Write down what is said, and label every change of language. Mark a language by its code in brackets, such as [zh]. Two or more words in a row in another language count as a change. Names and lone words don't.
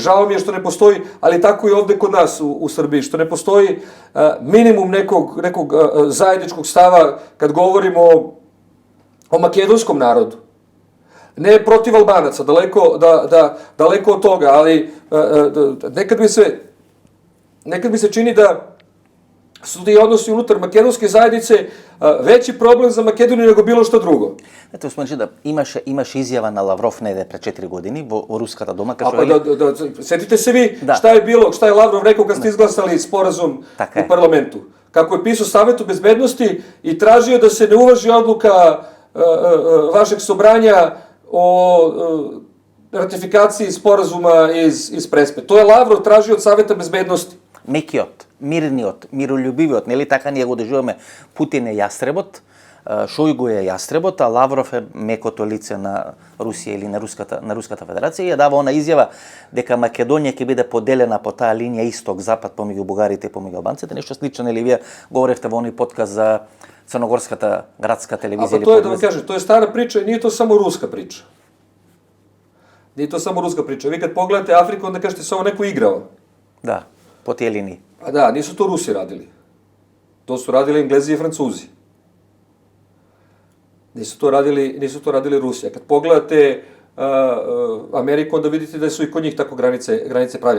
[sr] Žao mi je što ne postoji, ali tako i ovde kod nas u Srbiji, što ne postoji minimum nekog zajedničkog stava kad govorimo o makedonskom narodu. Ne protiv Albanaca, daleko od toga, ali nekad mi se čini da su ti odnosi unutar makedonske zajednice veći problem za Makedoniju nego bilo što drugo. [mk] Ето, спомниш да имаш изјава на Лавров неде пред 4 години во Руската дума, [sr] Setite se vi šta je Lavrov rekao kad ste izglasali sporazum u parlamentu. Kako je pisao Savetu bezbednosti i tražio da se ne uvaži odluka vašeg sobranja o ратификацији споразума из Преспе. [mk] Тоа е Лавров [sr] тражи од Савета безбедности. [mk] Мекиот, мирниот, миролюбивиот, нели така ние го доживаме, Путин е јастребот, Шојгу е јастребот, а Лавров е мекото лице на Русија или на Руската федерација и ја дава она изјава дека Македонија ќе биде поделена по таа линија исток-запад помеѓу бугарите и помеѓу албанците, нешто слично, нели вие говоревте во оној подкаст за Црногорската градска телевизија. А тоа е да ви кажем, тоа е стара прича и [sr] nije to само руска прича. Nije to samo ruska priča. Vi kad pogledate Afriku, onda kažete samo neko igrao. Da, po tije liniji. A da, nisu to Rusi radili. To su radili Englezi i Francuzi. Nisu to radili Rusi. A kad pogledate Ameriku, onda vidite da su i kod njih tako granice pravljene.